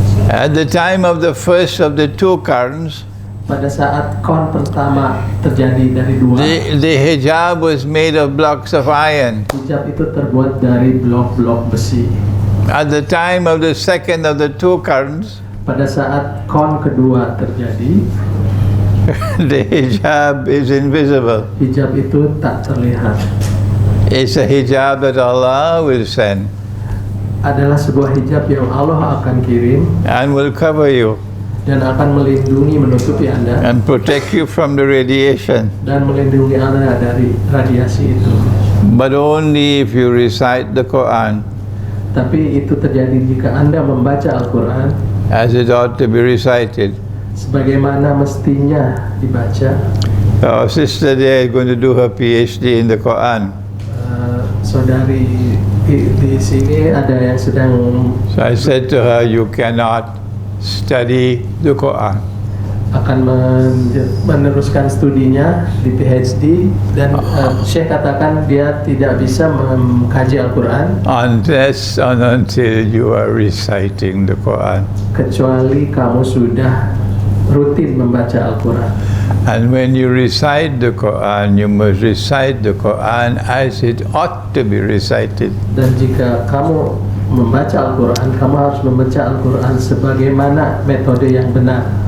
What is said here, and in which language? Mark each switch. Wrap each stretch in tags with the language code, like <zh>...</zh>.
<en>At the time of the first of the two Qarns,</en> <id>Pada saat kon pertama terjadi dari dua,</id> <en>the hijab was made of blocks of iron.</en> <id>hijab itu terbuat dari blok-blok besi.</id> <en>At the time of the second of the two Qarns,</en> <id>Pada saat kon kedua terjadi,</id> <en>the hijab is invisible.</en> <id>hijab itu tak terlihat.</id> <en>It's a hijab that Allah will send</en> <id>Adalah sebuah hijab yang Allah akan kirim</id> <en>and will cover you</en> <id>dan akan melindungi, menutupi Anda</id> <en>and protect you from the radiation.</en> <id>dan melindungi Anda dari radiasi itu.</id> <en>But only if you recite the Quran</en> <id>Tapi itu terjadi jika Anda membaca Al-Quran</id> <en>as it ought to be recited.</en> <id>sebagaimana mestinya dibaca.</id> <en>Our sister there is going to do her PhD in the Quran.</en> <id>Saudari di sini ada yang sedang</id> <en>So I said to her, you cannot study the Quran</en> <id>akan meneruskan studinya di PhD dan Syekh katakan dia tidak bisa mengkaji Al-Quran</id> <en>unless and until you are reciting the Quran.</en> <id>kecuali kamu sudah rutin membaca Al-Quran.</id> <en>And when you recite the Quran, you must recite the Quran as it ought to be recited.</en> <id>Dan jika kamu membaca Al-Quran, kamu harus membaca Al-Quran sebagaimana metode yang benar.</id>